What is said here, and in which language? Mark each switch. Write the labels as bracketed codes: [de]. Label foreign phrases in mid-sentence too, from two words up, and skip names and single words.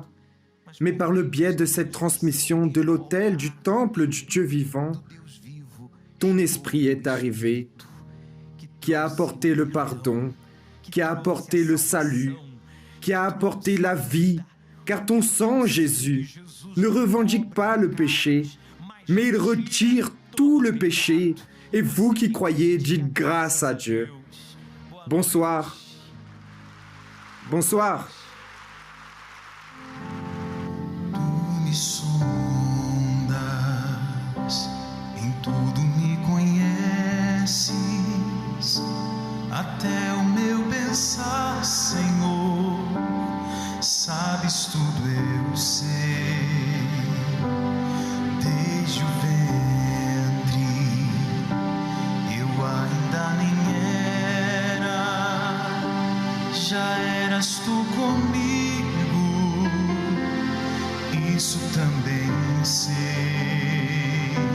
[fr] mais par le biais de cette transmission de l'autel du temple du Dieu vivant, ton esprit est arrivé, qui a apporté le pardon, qui a apporté le salut, qui a apporté la vie, car ton sang, Jésus, ne revendique pas le péché, mais il retire tout le péché, et vous qui croyez, dites grâce à Dieu. Bonsoir. Bonsoir. [pt] Tu me sondas, em tudo me conheces, até o meu pensar, Senhor, sabes tudo, eu sei. Desde o ventre eu ainda nem era, já eras tu comigo, isso também sei.